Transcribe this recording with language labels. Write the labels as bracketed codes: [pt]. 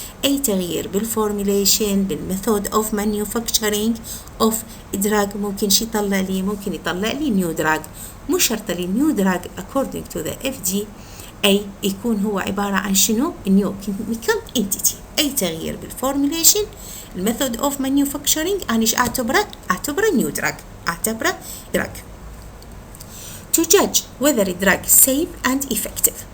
[ar] أي تغيير بالformulation بال [en] method of manufacturing of drug [ar] ممكن يطلع لي new drug. مو شرط لي new drug [en] according to the FDA [ar] يكون هو عبارة عن شنو new chemical entity. أي تغيير بالformulation الميثود [en] of manufacturing [ar] أنا أعتبره new drug. [en] To judge whether a drug is safe and effective.